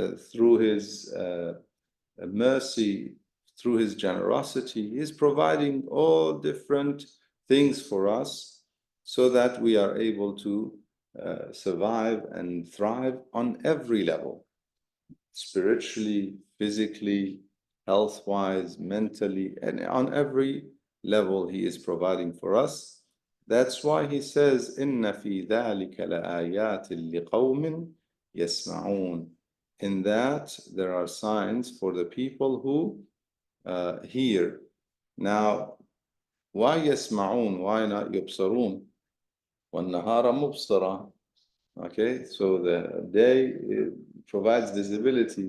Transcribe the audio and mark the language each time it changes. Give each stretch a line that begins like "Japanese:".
English: through His mercy, through His generosity, He's providing all different things for us so that we are able to survive and thrive on every level, spiritually, physically, health-wise, mentally, and on every level He is providing for us. That's why he says,
Arabic: إِنَّ فِي ذَلِكَ لَآيَاتٍ لِقَوْمٍ يَسْمَعُونَ.
English: In that, there are signs for the people who hear. Now, why يسمعون? Why not يبصرون?
Arabic: وَالنَّهَارَ مُبْصِرًا.
English: Okay, so the day provides visibility.